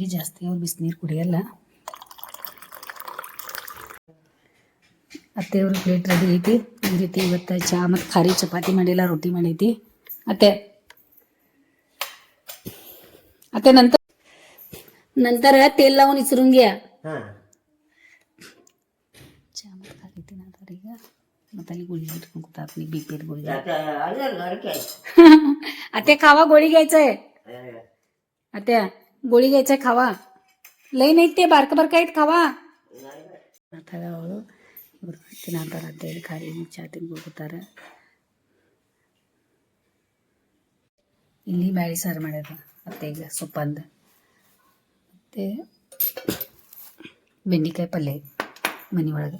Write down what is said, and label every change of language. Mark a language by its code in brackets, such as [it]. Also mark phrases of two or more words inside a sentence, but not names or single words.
[kn] ಜಾಸ್ತಿ ಅವ್ರು ಬಿಸಿನೀರು ಕುಡಿಯಲ್ಲ. ಅತ್ತೆಯವ್ರ ಪ್ಲೇಟ್ ರೆಡಿ ಐತಿ. ಈ ರೀತಿ ಇವತ್ತು ಚಹಾ ಮತ್ತು ಖಾರಿ ಚಪಾತಿ ಮಾಡಿಲ್ಲ, ರೊಟ್ಟಿ ಮಾಡೈತಿ. ಅತ್ತೆ ನಂತರ [mr] तेल लावून विसरून घ्या. [kn] चहा ಮತ್ತು ಖಾರಿ ತಿನ್ನೋದಾರ ಈಗ. ಮತ್ತು ಅಲ್ಲಿ [mr] गोळी इटकून कुठं आपली बीपीत गोळी. अत्या खावा, गोळी घ्यायचंय. अत्या गोळी घ्यायचंय, खावा. लई नाहीत ते, बारकं बारकं आहेत, खावा. [kn] ಅವಳು ಇವರು ತಿನ್ನಂತಾರ ಅಂತೇಳಿ ಖಾರಿ ಚಹಾ ತಿನ್ಕೊತಾರ. ಇಲ್ಲಿ ಬ್ಯಾಳಿ ಸಾರು ಮಾಡ್ಯಾರ ಅತ್ತೆಗೆ, ಸೊಪ್ಪಂದು. ಮತ್ತು ಬೆಂಡೆಕಾಯಿ ಪಲ್ಯ ಮನೆ ಒಳಗೆ.